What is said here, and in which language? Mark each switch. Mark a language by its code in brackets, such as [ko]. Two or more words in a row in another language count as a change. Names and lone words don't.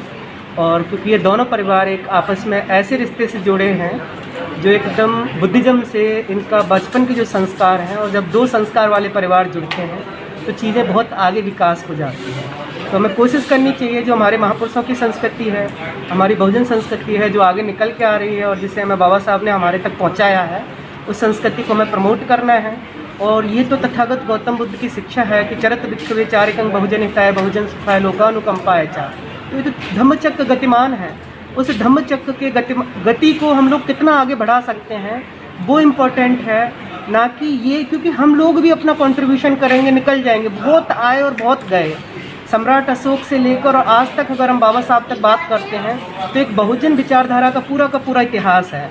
[hi] और क्योंकि ये दोनों परिवार एक आपस में ऐसे रिश्ते से जुड़े हैं जो एकदम बुद्धिज़्म से इनका बचपन के जो संस्कार हैं, और जब दो संस्कार वाले परिवार जुड़ते हैं तो चीज़ें बहुत आगे विकास हो जाती हैं। तो हमें कोशिश करनी चाहिए, जो हमारे महापुरुषों की संस्कृति है, हमारी बहुजन संस्कृति है जो आगे निकल के आ रही है और जिसे हमें बाबा साहब ने हमारे तक पहुँचाया है, उस संस्कृति को हमें प्रमोट करना है। और ये तो तथागत गौतम बुद्ध की शिक्षा है कि [pi] चरत भिक्षुवे चारिकं बहुजन हिताय बहुजन सुखाय लोकानुकंपाय च। [hi] तो ये तो धम्मचक्र गतिमान है, उस धम्मचक्र के गति को हम लोग कितना आगे बढ़ा सकते हैं वो इम्पोर्टेंट है, ना कि ये क्योंकि हम लोग भी अपना कंट्रीब्यूशन करेंगे निकल जाएंगे। बहुत आए और बहुत गए, सम्राट अशोक से लेकर और आज तक अगर हम बाबा साहब तक बात करते हैं तो एक बहुजन विचारधारा का पूरा इतिहास है।